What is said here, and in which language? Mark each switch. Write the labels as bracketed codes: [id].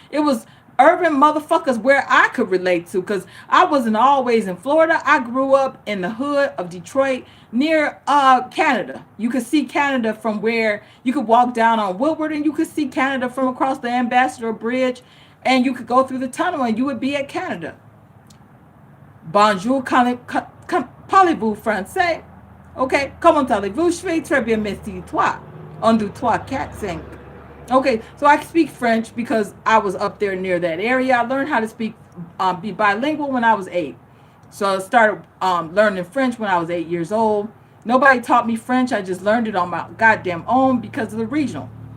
[en] It was urban motherfuckers where I could relate to, because I wasn't always in Florida. I grew up in the hood of Detroit near Canada. You could see Canada from where you could walk down on Woodward, and you could see Canada from across the Ambassador Bridge, and you could go through the tunnel and you would be at Canada. [fr] Bonjour, parlez-vous français? Ok, comment allez-vous? Je vais très bien, merci. Toi. Un, deux, trois, quatre, cinq. [en] Okay, so I speak French because I was up there near that area. I learned how to speak, be bilingual when I was 8. So I started learning French when I was 8 years old. Nobody taught me French. I just learned it on my goddamn own because of the regional.